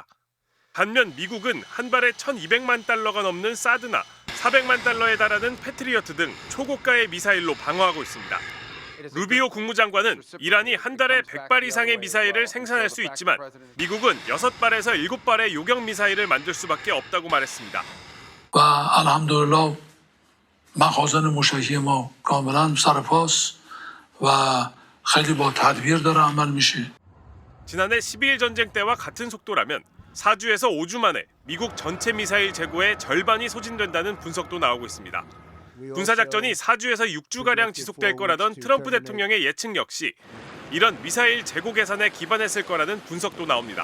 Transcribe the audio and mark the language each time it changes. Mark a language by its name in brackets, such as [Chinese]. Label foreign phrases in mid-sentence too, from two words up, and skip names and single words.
[Korean] 반면 미국은 한 발에 1,200만 달러가 넘는 사드나 400만 달러에 달하는 패트리어트 등 초고가의 미사일로 방어하고 있습니다. 루비오 국무장관은 이란이 한 달에 100발 이상의 미사일을 생산할 수 있지만 미국은 6발에서 7발의 요격 미사일을 만들 수밖에 없다고 말했습니다. [Persian] و الحمدلله مخازن موشکی ما کاملا سر پاس و خیلی با تدبیر داره عمل میشه. [Korean] 지난해 12일 전쟁 때와 같은 속도라면 4주에서 5주 만에 미국 전체 미사일 재고의 절반이 소진된다는 분석도 나오고 있습니다. 군사작전이 4주에서 6주가량 지속될 거라던 트럼프 대통령의 예측 역시 이런 미사일 재고 계산에 기반했을 거라는 분석도 나옵니다.